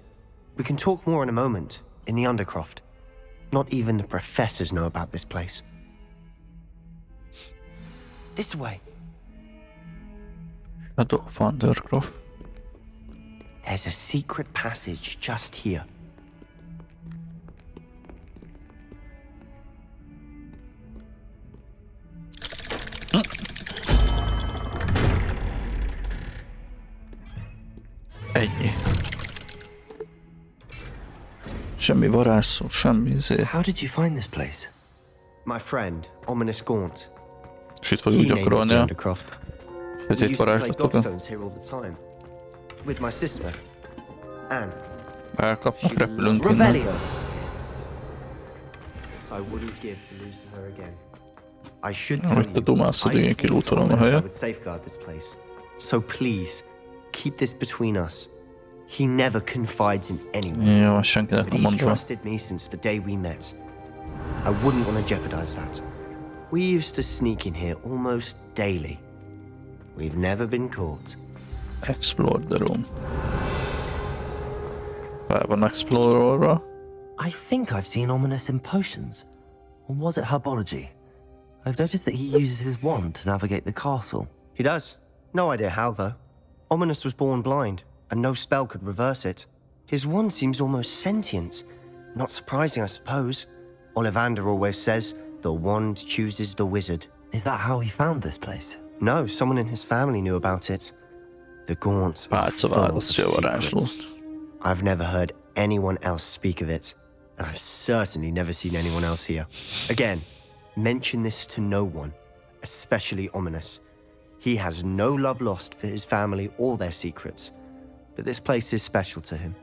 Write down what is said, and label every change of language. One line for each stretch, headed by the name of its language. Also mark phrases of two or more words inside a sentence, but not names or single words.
English: We can talk more in a moment, in the Undercroft. Not even the professors know about this place. This way. Shadow of Undercroft. There's a secret passage just here.
Hungarian: Ennyi. Semmi varázsszó, semmi izé.
English: How did you find this place? My friend, Ominous Gaunt.
Hungarian: És itt fogjuk gyakorolni a sötét varázslatokat.
English: Here all the time. With my sister, Anne.
Hungarian: Elkapnak, repülünk innen.
English: So I wouldn't give to lose to her again. I should tell
Hungarian: Te dumászod, igen, kilútolom a helyet.
English: would safeguard this place. So please, keep this between us. He never confides in anyone.
Hungarian: Jó, senkinek
English: But
Hungarian: nem
English: he's
Hungarian: mondva.
English: trusted me since the day we met. I wouldn't want to jeopardize that. We used to sneak in here almost daily. We've never been caught. Explore the room.
Hungarian: Fel van explorolva.
English: I think I've seen Ominous in potions. Or was it herbology? I've noticed that he uses his wand to navigate the castle. He does. No idea how, though. Ominous was born blind, and no spell could reverse it. His wand seems almost sentient. Not surprising, I suppose. Ollivander always says, the wand chooses the wizard. Is that how he found this place? No, someone in his family knew about it. The Gaunts are
Hungarian: Pálca
English: full of
Hungarian: választja a varázslót.
English: secrets. I've never heard anyone else speak of it, and I've certainly never seen anyone else here. Again, mention this to no one, especially Ominous. He has no love lost for his family or their secrets, but this place is special to him.